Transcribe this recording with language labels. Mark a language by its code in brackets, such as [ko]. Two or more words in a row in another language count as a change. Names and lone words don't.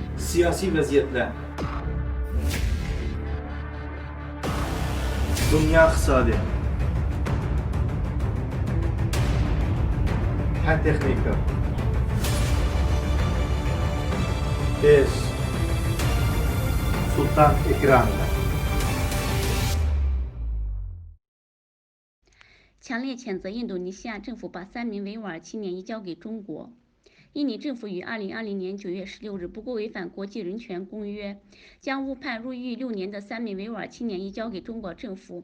[uz] siyosiy vaziyatlar, dunyo iqtisodiyoti, fan texnika, 5. Sultan ekranida. [zh] 强烈谴责印度尼西亚政府把3名维吾尔青年移交给中国。印尼政府于2020年9月16日不顾违反国际人权公约，将误判入狱6年的3名维吾尔青年移交给中国政府。